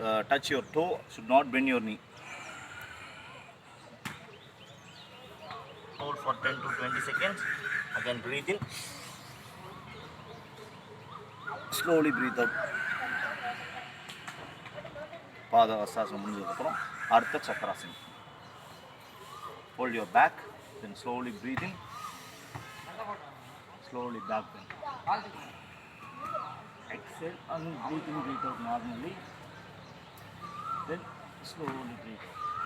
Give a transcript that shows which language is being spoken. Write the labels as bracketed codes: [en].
[en] Touch your toe, should not bend your knee. Hold for 10 to 20 seconds. Again breathe in, slowly breathe out. [ta] பாத ஹஸ்தாசனம் முடிஞ்சதுக்கப்புறம் அடுத்த சக்கராசனம். [en] Hold your back, then slowly breathe in, slowly back bend. Exhale and breathe in, breathe out normally. Then slowly breathe out.